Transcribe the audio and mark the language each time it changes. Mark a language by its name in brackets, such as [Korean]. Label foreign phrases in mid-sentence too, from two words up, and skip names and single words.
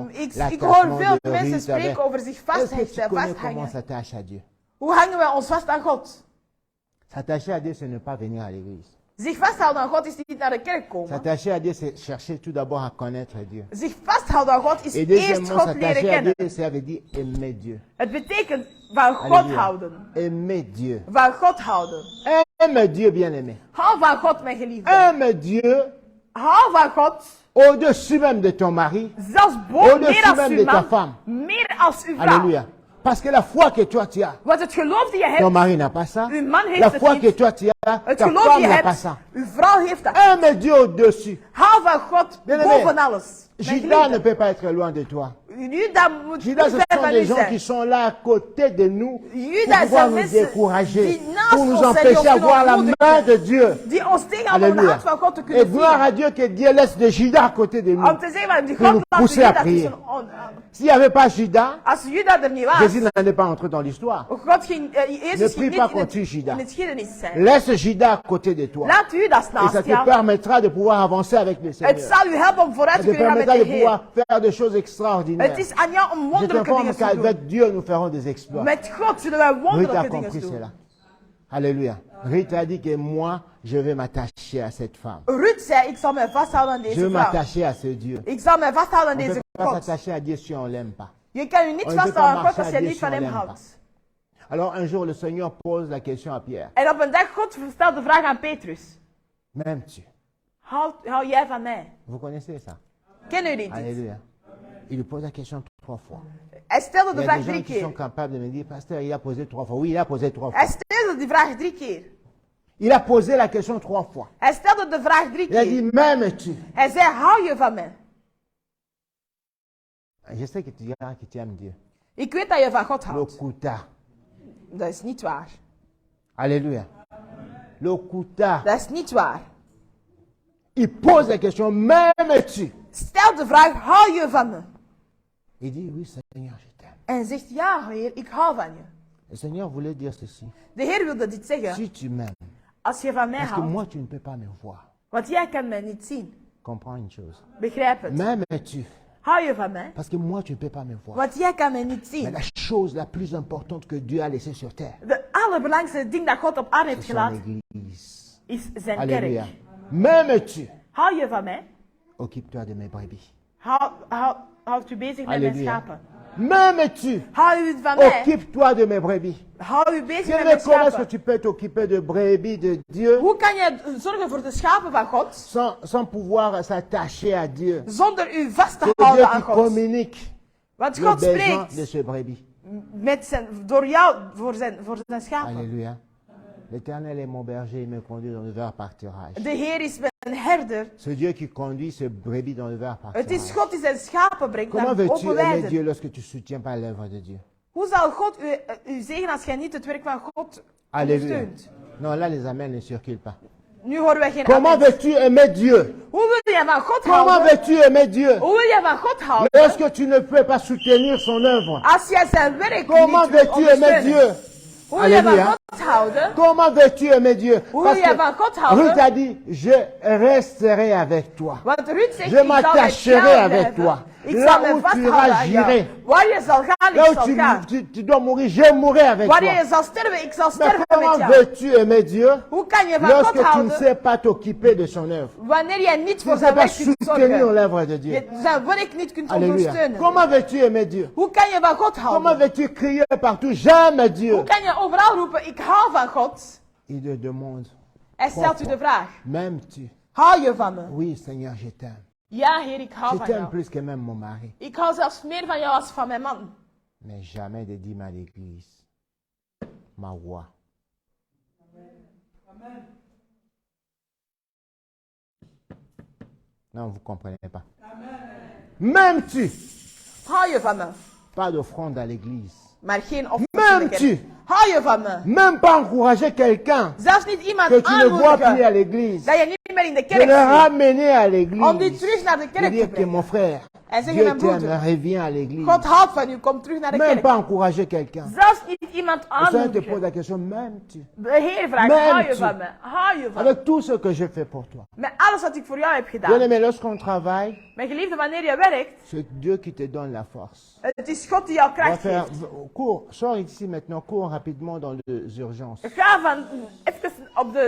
[Dutch] Ik hoor veel de mensen [French] Ruth avec- [Dutch] spreken over zich [French] Est-ce que tu [Dutch] vasthechten, [French] connais comment on [Dutch] vasthangen. [French] s'attache à Dieu? [Dutch] Hoe hangen wij ons vast aan God? [French] S'attacher à Dieu, c'est ne pas venir à l'église. [Dutch] Zich vasthouden aan God is niet naar de kerk komen. [French] S'attacher à Dieu, c'est chercher tout d'abord à connaître Dieu. [Dutch] Zich vasthouden aan God is [French] Et [Dutch] eerst [French] deuxièmement, [Dutch] God leren [French] s'attacher à [Dutch] kennen. [French] Dieu, ça veut dire aimer Dieu. [Dutch] Het betekent van God [French] Alléluia. [Dutch] houden. [French] Aimer Dieu. [Dutch] Van God houden. [French] Aime Dieu, bien-aimé. [Dutch] Hou van God, mijn geliefde. [French] Aime Dieu [Dutch] Hou van God. [French] au-dessus même de ton mari. [Dutch] Zelfs meer [French] Au-dessus [Dutch] als [French] même [Dutch] uw [French] de ta [Dutch] man. [French] femme. [Dutch] Meer als uw vrouw. [French] Alléluia. Parce que la foi que toi tu as, [Dutch] Want het geloof die je [French] ton [Dutch] hebt, [French] mari n'a pas ça. [Dutch] uw man heeft [French] La [Dutch] het [French] foi [Dutch] niet. [French] que toi tu as, [Dutch] Het [French] ta [Dutch] geloof [French] femme [Dutch] die je [French] n'a pas [Dutch] hebt, [French] ça. [Dutch] uw vrouw heeft dat. [French] Aime Dieu au-dessus. [Dutch] Hou van God [French] Bien-aimé, [Dutch] boven alles. Mijn [French] Judas ne [Dutch] geliefde. [French] peut pas être loin de toi. [Dutch] Judas moet [French] Judas, [Dutch] niet [French] ce [Dutch] ver [French] sont [Dutch] van [French] des [Dutch] u [French] gens qui [Dutch] zijn. [French] sont là à côté de nous [Dutch] Judas [French] pour pouvoir [Dutch] zijn [French] nous [Dutch] mensen [French] décourager, [Dutch] die naast [French] pour nous [Dutch] ons zijn, die [French] empêcher [Dutch] ons [French] d'avoir la [Dutch] kunnen [French] main de Dieu. [Dutch] Die ons tegenhouden om de [French] Alléluia. [Dutch] hand van God te [French] Et [Dutch] kunnen [French] gloire [Dutch] zien. [French] à Dieu que Dieu laisse des Judas à côté de nous. [Dutch] Om te zeggen, van die [French] Pour nous [Dutch] God laat [French] pousser à [Dutch] Judas [French] prier. [Dutch] tussen ons. [French] S'il n'y avait pas Judas, [Dutch] Als Judas er niet was, [French] Jésus n'allait pas entrer dans l'histoire. [Dutch] God ging, [French] Ne [Dutch] Jezus [French] prie [Dutch] ging [French] pas [Dutch] niet in [French] contre [Dutch] het, [French] Judas. [Dutch] in het geschiedenis zijn. [French] Laisse Judas à côté de toi. [Dutch] Laat Judas [French] Et ça [Dutch] naast [French] te [Dutch] jou. [French] permettra de pouvoir avancer avec le [Dutch] Het [French] Seigneur. [Dutch] zal u helpen om vooruit [French] Ça [Dutch] te [French] te [Dutch] kunnen gaan met [French] permettra de [Dutch] de Heer. [French] pouvoir faire des choses extraordinaires. extraordinaires. [Dutch] Het is aan jou om [French] Je [Dutch] wonderlijke [French] t'informe [Dutch] dingen te doen. [French] qu'avec Dieu, nous ferons des exploits. [Dutch] Met God zullen wij [French] Ruth a [Dutch] wonderlijke dingen [French] compris [Dutch] doen. [French] cela. Alléluia. Ruth a dit que moi, je vais m'attacher à cette femme. [Dutch] Ruth zei, ik zal mij vasthouden aan [French] Je [Dutch] deze [French] vais [Dutch] vrouw. [French] m'attacher à ce Dieu. [Dutch] Ik zal mij vasthouden aan [French] On ne [Dutch] deze [French] peut pas [Dutch] God. [French] s'attacher à Dieu si on ne l'aime pas. [Dutch] Je kan je niet [French] On ne peut [Dutch] vasthouden [French] pas [Dutch] aan God [French] marcher [Dutch] als [French] à [Dutch] je [French] Dieu [Dutch] niet [French] si on [Dutch] van hem [French] l'aime pas. [Dutch] houdt. [French] Alors un jour, le Seigneur pose la question à Pierre. [Dutch] En op een dag, God stelt de vraag aan Petrus. [French] M'aimes-tu? [Dutch] Hou jij van mij? [French] Vous connaissez ça? [Dutch] Kennen jullie dit? [French] Alléluia. Il lui pose la question 3 fois. [Dutch] Hij stelde [French] Il [Dutch] de [French] y a [Dutch] vraag [French] des gens [Dutch] 3 [French] qui sont [Dutch] keer. [French] capables de me dire, pasteur, il a posé 3 fois. Oui, il a posé 3 fois. [Dutch] Hij stelde die vraag 3 keer. [French] Il a posé la question 3 fois. [Dutch] Hij stelde de vraag 3 [French] Il a dit, [Dutch] keer. [French] m'aimes-tu? [Dutch] Hij zei, hou je van mij? [French] Je sais que tu diras que tu aimes Dieu. [Dutch] Ik weet dat je van God houdt. [French] Lokuta. [Dutch] Dat is niet waar. [French] Alléluia. Lokuta. [Dutch] Dat is niet waar. [French] Il pose la question, m'aimes-tu? [Dutch] Stel de vraag, hou je van me? [French] Il dit, oui Seigneur, je t'aime. [Dutch] En hij zegt, ja Heer, ik hou van je. [French] Le Seigneur voulait dire ceci. [Dutch] De Heer wilde dit zeggen. [French] Si tu m'aimes, [Dutch] Als je van mij [French] parce que [Dutch] houdt. [French] moi tu ne peux pas me voir. [Dutch] Want jij kan mij niet zien. [French] Comprends une chose. [Dutch] Begrijp het. [French] M'aimes-tu? [Dutch] Hou je van mij? [French] Parce que moi tu ne peux pas me voir. [Dutch] Want jij kan mij niet [French] Mais [Dutch] zien. [French] la chose la plus importante que Dieu a laissée sur terre, [Dutch] De allerbelangrijkste ding dat God op aarde heeft [French] c'est son [Dutch] gelaten, [French] église. [Dutch] is zijn [French] Alléluia. [Dutch] kerk. [French] M'aimes-tu? [Dutch] Hou je van mij? [French] Occupe-toi de mes brebis. [Dutch] Houd u bezig met mijn [French] Alléluia. [Dutch] schapen. [French] M'aimes-tu? [Dutch] Hou u van mij. [French] Occupe-toi de mes brebis. [Dutch] Hou u bezig [French] Je [Dutch] met [French] ne [Dutch] mijn [French] comment est-ce que [Dutch] schapen. [French] tu peux t'occuper de brebis de Dieu [Dutch] Hoe kan je zorgen voor de schapen van God [French] sans pouvoir s'attacher à Dieu? [Dutch] zonder u vast te [French] C'est Dieu [Dutch] houden [French] qui [Dutch] aan God? [French] communique [Dutch] Want [French] le [Dutch] God [French] besoin de [Dutch] spreekt [French] ce brebis. [Dutch] door jou voor zijn schapen. [French] Alléluia. L'Éternel est mon berger, il me conduit dans le vert pâturage. [Dutch] De Heer is mijn herder. [French] C'est Dieu qui conduit ce brebis dans le vert [Dutch] Het is [French] pâturage. [Dutch] God die zijn schapen brengt [French] Comment [Dutch] naar [French] veux-tu [Dutch] open [French] aimer [Dutch] weiden. [French] Dieu lorsque tu ne soutiens pas l'œuvre de Dieu? [Dutch] Hoe zal God u zegenen als jij niet het werk van God [French] Alléluia. [Dutch] ondersteunt? [French] Non, là les amens ne circulent pas. [Dutch] Nu horen wij geen [French] Comment [Dutch] amen. [French] veux-tu aimer Dieu? [Dutch] Hoe wil je van God [French] Comment [Dutch] houden? [French] veux-tu aimer Dieu [Dutch] Hoe wil je van God houden? [French] lorsque tu ne peux pas soutenir son œuvre? [Dutch] Als jij zijn werk [French] Comment [Dutch] niet [French] veux-tu aimer [Dutch] ondersteunt? [French] Dieu? [Dutch] Hoe wil je van [French] Alléluia. [Dutch] God houden? [French] Comment veux-tu aimer Dieu? [Dutch] Hoe [French] Parce [Dutch] wil je van God [French] que [Dutch] houden? [French] Ruth a dit, je resterai avec toi. [Dutch] Want Ruud zegt, [French] Je [Dutch] ik zal met [French] m'attacherai [Dutch] jou [French] avec [Dutch] blijven. [French] toi. [Dutch] Ik [French] Là [Dutch] zal me [French] où tu [Dutch] vasthouden [French] iras, [Dutch] aan jou. [French] j'irai. [Dutch] Waar je zal gaan, [French] Là [Dutch] ik [French] où [Dutch] zal gaan. [French] tu dois mourir, je mourrai avec [Dutch] Wanneer [French] toi. [Dutch] je zal sterven, ik zal [French] Mais [Dutch] sterven [French] comment [Dutch] met jou. [French] veux-tu aimer Dieu [Dutch] Hoe kan je van [French] lorsque [Dutch] God [French] tu ne [Dutch] houden [French] sais pas t'occuper de son œuvre? [Dutch] wanneer jij niet [French] Tu [Dutch] voor [French] ne sais [Dutch] zijn [French] pas [Dutch] werk kunt [French] soutenir [Dutch] zorgen? [French] l'œuvre de Dieu. [Dutch] Je zijn werk niet kunt [French] Alléluia. [Dutch] ondersteunen. [French] Comment veux-tu aimer Dieu? [Dutch] Hoe kan je van God [French] Comment [Dutch] houden? [French] veux-tu crier partout, j'aime Dieu? [Dutch] Hoe kan je overal roepen, ik hou van God? [French] Il te demande, [Dutch] Hij stelt u de vraag, [French] m'aimes-tu? [Dutch] hou je van me? [French] Oui, Seigneur, je t'aime. [Dutch] Ja, Heer, ik hou [French] Je [Dutch] van [French] t'aime [Dutch] jou. [French] plus que même mon mari. [Dutch] Ik hou zelfs meer van jou als van mijn man. [French] Mais jamais de dîmes à l'église. Ma voix. Non, vous ne comprenez pas. M'aimes-tu? [Dutch] Hou je van me? [French] Pas d'offrande à l'église. [Dutch] Maar geen [French] M'aimes-tu? [Dutch] offer. Hou je van me? [French] Même pas encourager quelqu'un [Dutch] Zelfs niet iemand [French] que tu ne vois plus à [Dutch] aanmoedigen [French] l'église. [Dutch] dat je niet meer in de [French] De [Dutch] kerk [French] le [Dutch] zit. [French] ramener à [Dutch] Om die [French] l'église. [Dutch] terug naar de [French] De [Dutch] kerk te [French] dire que [Dutch] brengen. [French] mon frère, [Dutch] En zeggen [French] Dieu [Dutch] mijn [French] t'aime, [Dutch] broeder, [French] reviens à l'église. [Dutch] God houdt van u, kom terug naar de [French] Même [Dutch] kerk. [French] pas encourager quelqu'un. [Dutch] Zelfs niet iemand [French] Le Seigneur te [Dutch] aanmoedigen. [French] pose la question, m'aimes-tu? [Dutch] De Heer vraagt, [French] M'aimes-tu? [Dutch] hou je van me? Hou je van me? [French] Avec tout ce que je fais pour toi. [Dutch] Met alles wat ik voor jou heb [French] Bien [Dutch] gedaan. [French] aimé, lorsqu'on travaille, [Dutch] Mijn geliefde, wanneer je werkt, [French] c'est Dieu qui te donne la force. [Dutch] het is God die jou [French] On va [Dutch] kracht [French] faire, [Dutch] geeft. [French] cours, sors ici maintenant, cours rapidement dans les urgences. [Dutch] Ga van even op de